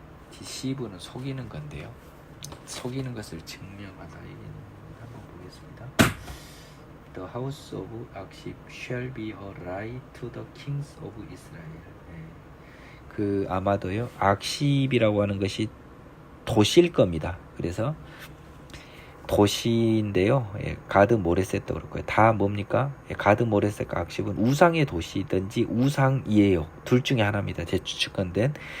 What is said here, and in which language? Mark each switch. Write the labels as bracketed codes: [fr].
[ko] deceive는 속이는 건데요. 속이는 것을 증명하다. 이게 한번 보겠습니다. [en] The house of 악십 shall be a lie to the kings of Israel. [ko] 그 아마도요, 악십이라고 하는 것이 도시일 겁니다. 그래서 도시인데요, 가드 모레셋도 그렇고요. 다 뭡니까? 가드 모레셋과 악십은 우상의 도시든지 우상이에요. 둘 중에 하나입니다. 재추측건된.